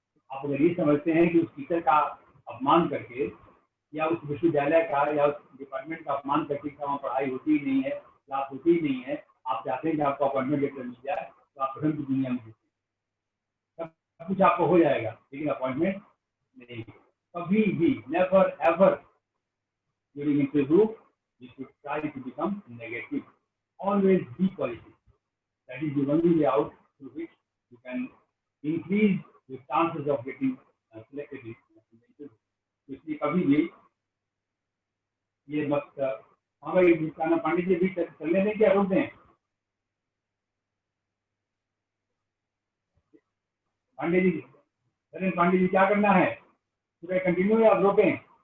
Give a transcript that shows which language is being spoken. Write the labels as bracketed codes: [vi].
[hi] आप अगर ये समझते हैं कि उस टीचर का अपमान करके या उस विश्वविद्यालय का या उस डिपार्टमेंट का अपमान करके वहाँ पढ़ाई होती ही नहीं है, क्लास होती ही नहीं है, आप चाहते हैं कि आपको अपॉइंटमेंट लेटर मिल जाए, तो आप भ्रम की दुनिया में जीते। सब कुछ आपको हो जाएगा लेकिन अपॉइंटमेंट नहीं। कभी भी [en] Never ever during interview you should try to become negative. Always be positive. That is the only way out through which you can increase the chances of getting selected in the interview. [hi] इसलिए कभी भी ये मत, हाँ भाई निशाना पंडित जी भी चलने दें क्या रोक दें? पांडे जी धीरेन्द्र पांडे जी क्या करना है? पूरा कंटिन्यू या रोकें?